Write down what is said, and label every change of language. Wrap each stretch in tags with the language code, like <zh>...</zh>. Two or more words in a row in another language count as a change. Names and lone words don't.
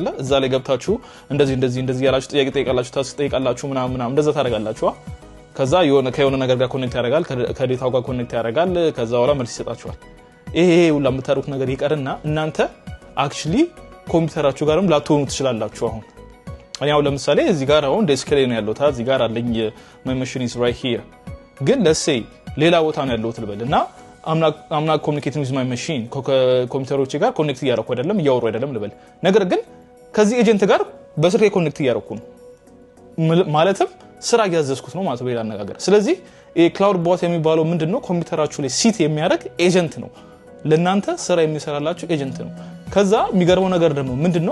<am>እዛ ላይ ገብታችሁ እንደዚህ ያላችሁ ጥያቄ ጠይቃላችሁ፣ ታስክ ጠይቃላችሁ ምናምን እንደዛ ታደርጋላችሁ። ከዛ ከየሆነ ነገር ጋር ኮኔክት ያደርጋል፣ ከዴታው ጋር ኮኔክት ያደርጋል። ከዛ በኋላ መልስ ይሰጣችኋል። ይሄ ሁሉ የምታደርጉት ነገር ይቀርና እናንተ አክቹሊ ኮምፒውተራችሁ ጋርም ላትሆኑ ትችላላችሁ። አሁን እኛው ለምሳሌ እዚህ ጋር አሁን ዴስክ ላይ ነው ያለው። እዚህ ጋር አለኝ</am> <en>my machine is right here።</en> <am>ግን</am> <en>let's say</en> <am>ሌላ ቦታ ነው ያለው ልበልና</am> <en>I'm not communicating with my machine</en> <am>ኮምፒውተሮቼ ጋር ኮኔክት እያደረኩ አይደለም፣ እያወሩ አይደለም ልበል። ነገር ግን ከዚህ ኤጀንት ጋር በስልኬ ኮኔክት እያደረኩ ነው ማለትም ስራ ያዘዝኩት ነው ማለት በሌላ አነጋገር። ስለዚህ ክላውድ ቦት የሚባለው ምንድነው? ኮምፒውተራችሁ ላይ ሲት የሚያደርግ ኤጀንት ነው። ለእናንተ ስራ የሚሰራላችሁ ኤጀንት ነው። ከዛ የሚገርመው ነገር ደግሞ ምንድነው?</am>